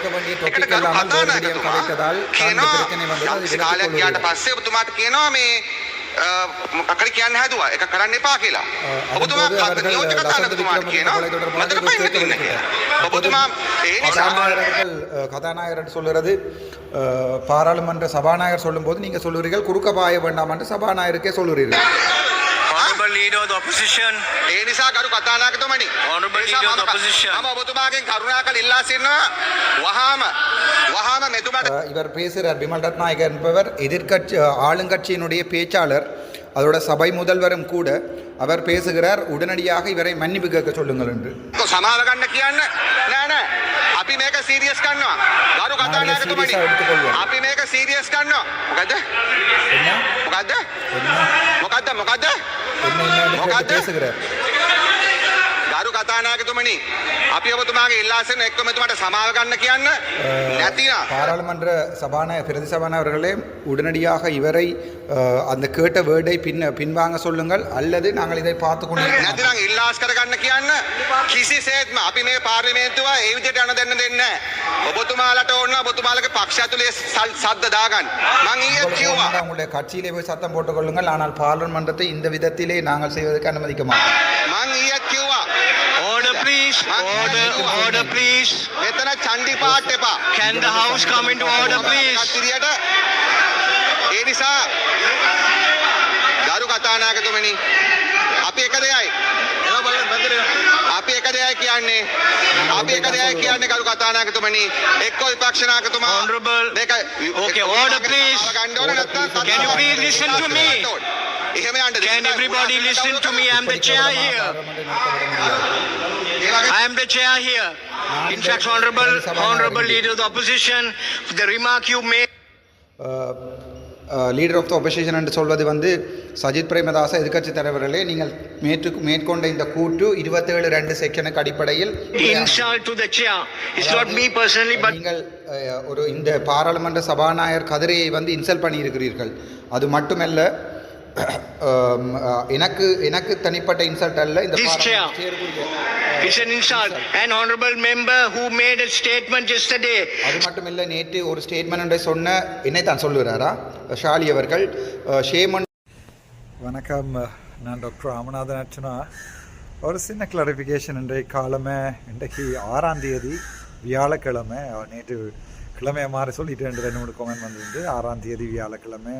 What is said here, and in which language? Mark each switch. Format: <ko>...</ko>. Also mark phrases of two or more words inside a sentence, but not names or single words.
<si>ඒකට කතානායකතුමා කාලයක් ගියාට පස්සේ ඔබතුමාට කියනවා මේ මොකක්ද කියන්න හැදුවා ඒක කරන්න එපා කියලා. ඔබතුමා නියෝජ්‍ය කතානායකතුමාට කියනවා මතක පයින් මෙතන කියලා. ඔබතුමා ඒ නිසා</si> <ta>கதாநாயகர் சொல்லுறது பாராளுமன்ற சபாநாயகர் சொல்லும்போது நீங்கள் சொல்லுறீர்கள் குறுக்க பாய வேண்டாம் என்று சபாநாயகருக்கே சொல்லுறீர்கள்.</ta> <en>Honorable Leader of the Opposition.</en> <si>ඒ නිසා කරු කතානායකතුමනි.</si> <en>Honorable Leader of the Opposition.</en> <si>මම ඔබතුමාගෙන් කරුණාකර ඉල්ලා සිටිනවා වහාම මෙතුමාට.</si> <ta>இவர் பேசுகிறார் பிமல் ரத்நாயக் என்பவர் ஆளுங்கட்சியினுடைய பேச்சாளர், அதோட சபை முதல்வரும் கூட. அவர் பேசுகிறார், உடனடியாக இவரை மன்னிப்பு கேட்க சொல்லுங்கள் என்று.</ta> <si>සමාව ගන්න කියන්න නෑ අපි මේක සීරියස් කරනවා. ගරු කතානායකතුමනි අපි මේක සීරියස් කරනවා. මොකද්ද</si> <ta>பேசுகிறார்.</ta> <si>ගරු කතානායකතුමනි අපි ඔබතුමාගේ ඉල්ලා සිටින එක්ක මෙතුමාට සමාව ගන්න කියන්න නැතිනම්</si> <ta>பாராளுமன்ற பிரதி சபாநாயகர்களே உடனடியாக இவரை அந்த கேட்ட வேர்டை பின்வாங்க சொல்லுங்கள், அல்லது நாங்கள் இதை பார்த்து கொண்டு</ta> <si>නැතිනම් ඉල්ලාස් කරගන්න කියන්න. කිසිසේත්ම අපි මේ පාර්ලිමේන්තුව ඒ විදිහට යන දෙන්න දෙන්නේ නැහැ. ඔබතුමාලට ඕන ඔබතුමාලගේ පක්ෂ ඇතුලේ සද්ද දාගන්න. මං ඊයේ කිව්වා</si> <ta>உங்களுடைய கட்சியிலே போய் சத்தம் போட்டுக் கொள்ளுங்கள், ஆனால் பாராளுமன்றத்தை இந்த விதத்திலே நாங்கள் செய்வதற்கு அனுமதிக்க மாட்டோம்.</ta> <si>මං ඊයේ කිව්වා</si> <en>Order please. Order please.</en> <si>මෙතන චණ්ඩි පාට එපා.</si> <en>Can the house come into order please?</en> <si>ඒ නිසා ගරු කතානායකතුමනි අපි එක දෙයයි කියන්නේ ගරු කතානායකතුමනි එක්ක විපක්ෂ නායකතුමා</si> <en>Honorable. Okay, order please. Can you please listen to me? Can everybody listen to me? I am the chair here. I am the chair here. In fact, Honorable Leader of the Opposition, the remark you made. leader of the opposition</en> <ta>என்று சொல்வது சஜித் பிரேமதாச எதிர்க்கட்சி தலைவர்களே, நீங்கள் மேற்கொண்ட இந்த கூட்டு 27(2) செக்ஷனுக்கு அடிப்படையில்</ta> <en>insult to the chair. It's not me personally, but</en> <ta>நீங்கள் இந்த பாராளுமன்ற சபாநாயகர் கதிரையை இன்சல்ட் பண்ணியிருக்கிறீர்கள். அது மட்டுமல்ல, எனக்கு தனிப்பட்ட இன்சல்ட் அல்ல. இந்த</ta> <en>it's an insult. An honorable member who made a statement yesterday.</en> <ta>அது மட்டும் இல்ல, நேற்று ஒரு ஸ்டேட்மெண்ட் சொன்ன என்னை தான் சொல்லுறாரா ஷாலி அவர்கள். வணக்கம், நான் டாக்டர் ராமநாதன் அர்ச்சனா. ஒரு சின்ன கிளாரிஃபிகேஷன். இன்றைக்கு 6ஆம் தேதி வியாழக்கிழமை. நேற்று கிழமையை மாறி சொல்லிட்டு 2-3 கமெண்ட் வந்திருந்து 6ஆம் தேதி வியாழக்கிழமை.</ta>